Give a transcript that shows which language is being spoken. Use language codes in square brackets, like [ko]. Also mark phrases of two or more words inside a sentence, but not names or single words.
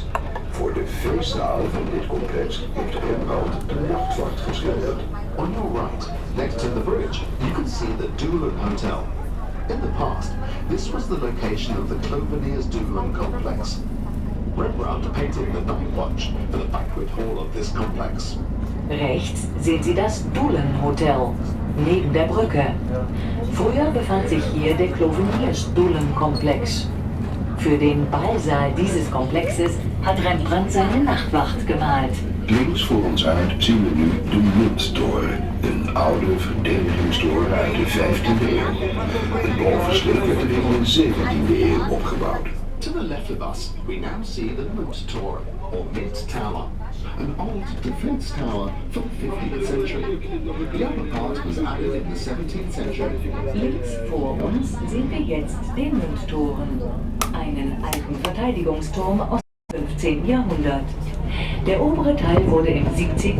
[nl] Voor de feestzaal van dit complex heeft Rembrandt de nachtwacht geschilderd. [en] On your right, next to the bridge, you can see the Doelen Hotel. In the past, this was the location of the Cloveniers Doelen complex. Rembrandt painted the night watch for the banquet hall of this complex. [de] Rechts sehen Sie das Doelenhotel, neben der Brücke. Früher befand sich hier der Cloveniers-Doelen-Komplex. Für den Ballsaal dieses Komplexes hat Rembrandt seine Nachtwacht gemalt. [nl] Links voor ons uit zien we nu de Munttoren, een oude verdedigingstoren uit de 15e eeuw. Het bovenschip werd er in de 17e eeuw opgebouwd. [en] To the left of us, we now see the Munttoren, or Mint Tower, an old defense tower from the 15th century. The upper part was added in the 17th century. [de] Links vor uns sehen wir jetzt den Mundtoren, einen alten Verteidigungsturm aus dem 15. Jahrhundert. Der obere Teil wurde im 17.